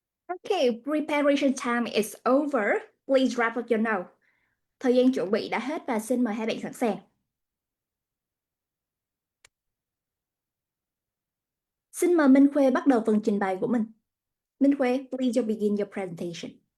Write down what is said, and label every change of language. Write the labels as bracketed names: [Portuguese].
[English] Okay, preparation time is over. Please wrap up your note. [Vietnamese] Thời gian chuẩn bị đã hết và xin mời hai bạn sẵn sàng. Xin mời Minh Khuê bắt đầu phần trình bày của mình. [English] Minh Khuê, please begin your presentation.